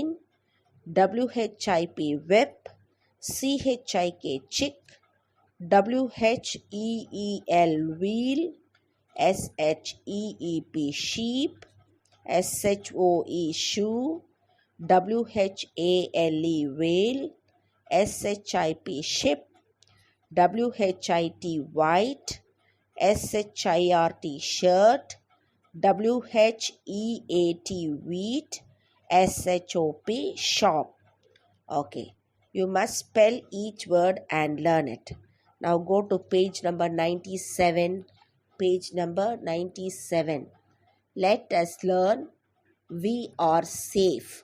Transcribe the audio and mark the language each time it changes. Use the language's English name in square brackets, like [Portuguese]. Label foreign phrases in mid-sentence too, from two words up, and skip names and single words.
[English] W-H-I-P, whip. C-H-I-K, chick. W-H-E-E-L, wheel. S-H-E-E-P, sheep. S-H-O-E, shoe. W-H-A-L-E, whale. S-H-I-P, ship. W-H-I-T, white. S-H-I-R-T, shirt. W-H-E-A-T, wheat. S-H-O-P, shop. Okay. You must spell each word and learn it. Now go to page number 97. Page number 97. Let us learn we are safe.